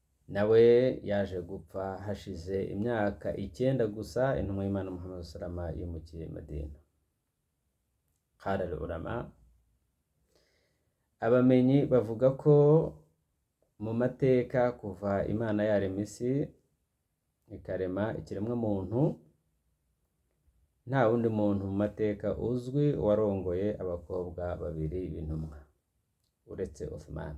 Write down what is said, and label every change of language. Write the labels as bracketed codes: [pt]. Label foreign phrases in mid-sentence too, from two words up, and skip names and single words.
[rw] nawe yaje gupfa hashize imyaka 9 gusa intumwa y'Imana Muhammad salama yimukiye Madina. [ar] قال العلماء, [rw] abamenyi bavuga ko mu mateka kuva Imana yarema isi ikarema ikiremwa muntu, nta wundi muntu mu mateka uzwi warongoye abakobwa babiri b'intumwa uretse Uthman.